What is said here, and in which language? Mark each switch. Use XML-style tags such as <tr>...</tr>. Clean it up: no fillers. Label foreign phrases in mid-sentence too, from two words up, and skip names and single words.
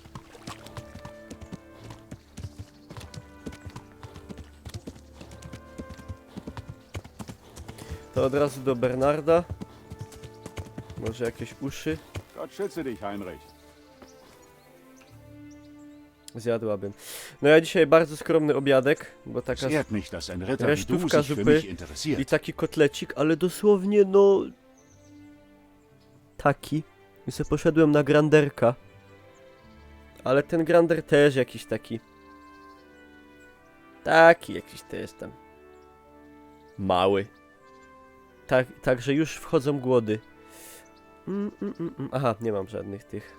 <pl>To od razu do Bernarda. Może jakieś uszy</pl> <de>Gott schütze dich, Heinrich.</de> <pl>zjadłabym. No ja dzisiaj bardzo skromny obiadek, bo taka</pl> <de>Es ehrt mich, dass ein Ritter wie du</de> <pl>resztówka</pl> <de>sich für</de> <pl>zupy</pl> <de>mich</de> <pl>i</pl> <de>interessiert.</de> <pl>taki kotlecik, ale dosłownie no... Taki. I sobie poszedłem na granderka. Ale ten grander też jakiś taki... Taki jakiś też tam... Mały. Także już wchodzą głody. Aha, nie mam żadnych tych.</pl>